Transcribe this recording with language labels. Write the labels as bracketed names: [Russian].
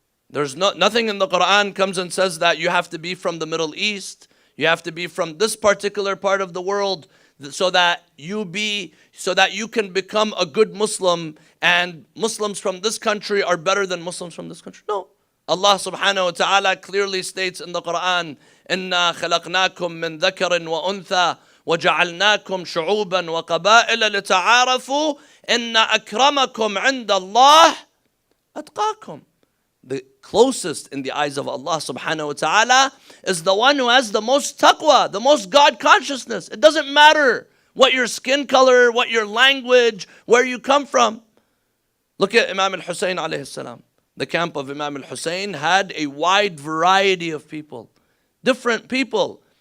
[English] There's nothing in the Quran comes and says that you have to be from the Middle East, you have to be from this particular part of the world, so that you can become a good Muslim, and Muslims from this country are better than Muslims from this country. No. [Arabic] Allah subhanahu wa ta'ala [English] clearly states in the Quran, [Arabic] إِنَّا خَلَقْنَاكُم مِّن ذَكَرٍ وَأُنثَى وَجَعَلْنَاكُمْ شُعُوبًا وَقَبَائِلَ لِتَعَارَفُوا إِنَّ أَكْرَمَكُمْ عِنْدَ اللَّهِ أَتْقَاكُمْ. [English] The closest in the eyes of Allah subhanahu wa ta'ala is the one who has the most taqwa, the most God consciousness. It doesn't matter what your skin color, what your language, where you come from. Look at Imam Hussein alayhi salam. The camp of Imam Hussein had a wide variety of people, different people.